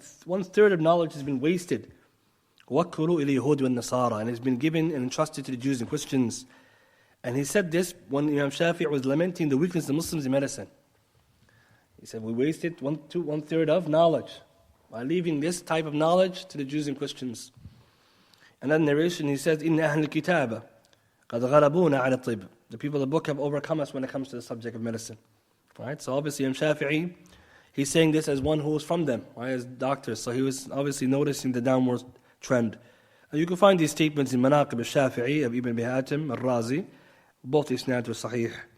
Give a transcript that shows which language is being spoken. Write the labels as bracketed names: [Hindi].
[English] 1/3 of knowledge has been wasted. [Arabic] وَكُّلُوا إِلَى الْيَهُودِ وَالنَّصَارَى, [English] and has been given and entrusted to the Jews and Christians. And he said this when Imam Shafi'i was lamenting the weakness of Muslims in medicine. He said, we wasted 1/3 of knowledge by leaving this type of knowledge to the Jews and Christians. And that narration, he says, [Arabic] إِنَّ أَهْلَ الْكِتَابَ قَدْ غَلَبُونَ عَلَى الطِّبِّ. [English] The people of the book have overcome us when it comes to the subject of medicine. Right? So obviously Imam Shafi'i, he's saying this as one who was from them, right, as doctors. So he was obviously noticing the downward trend. And you can find these statements in Manaqib al-Shafi'i of Ibn Hatim al-Razi, both isnad wa sahih.